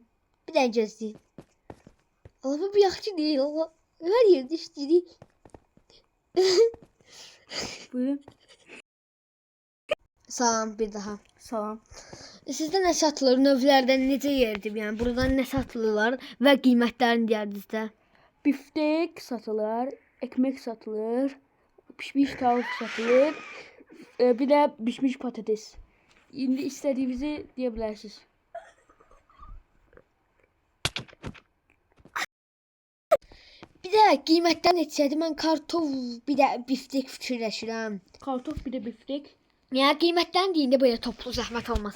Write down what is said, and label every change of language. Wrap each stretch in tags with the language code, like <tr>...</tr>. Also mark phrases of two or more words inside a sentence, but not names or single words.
<az>Bir dənə gözləyin. Allah bu yaxşı deyil. Allah hər yerdə işləyirik. Buyurun. Salam bir daha. Salam. Sizdə nə satılır? Növlərdən necə yerdir? Yəni buradan nə satılırlar və qiymətlərini deyərdiniz də.</az> <tr>Biftek satılır, ekmek satılır, pişmiş tavuk satılır, bir de pişmiş patates.</tr> <az>İndi istediğinizi deyə bilərsiniz. Bir də qiymətlər neçədir? Mən kartof, bir də biftek fikirləşirəm. Kartof, bir de biftek. Yəni qiymətlərini deyində belə toplu zəhmət olmasa.</az>